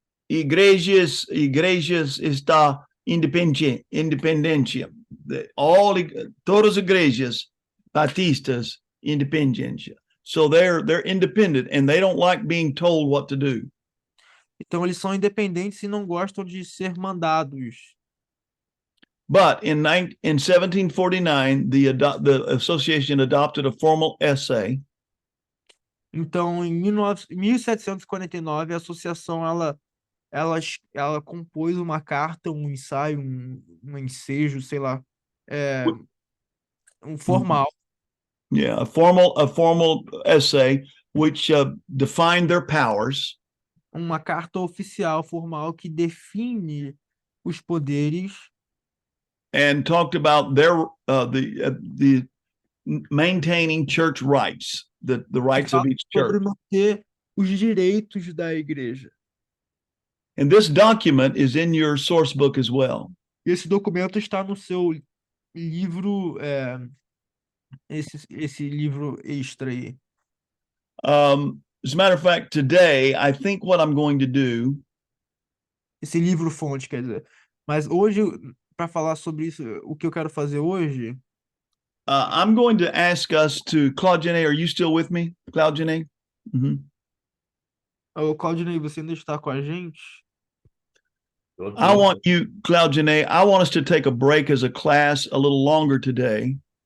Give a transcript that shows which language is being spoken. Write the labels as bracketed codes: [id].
[pt] Igrejas está independência. Todas as igrejas batistas independência. [en] So they're independent and they don't like being told what to do. [pt] Então eles são independentes e não gostam de ser mandados. [en] But in 1749, the association adopted a formal essay. [pt] Então, em 1749, a associação ela compôs uma carta, um ensaio, um ensejo, sei lá, um formal. [en] Yeah, a formal essay which defined their powers. [pt] Uma carta oficial formal que define os poderes. [en] And talked about the maintaining church rights, the rights of each church. [pt] Sobre manter os direitos da igreja. [en] And this document is in your source book as well. [pt] Esse documento está no seu livro, esse livro extra aí. [en] As a matter of fact, today, I think what I'm going to do. [pt] Esse livro fonte, quer dizer. Mas hoje, para falar sobre isso, o que eu quero fazer hoje. [en] I'm going to ask us to, Claudine, are you still with me? Claudine? [pt] Claudine, você ainda está com a gente? [en] I want you, Claudine, I want us to take a break as a class a little longer today.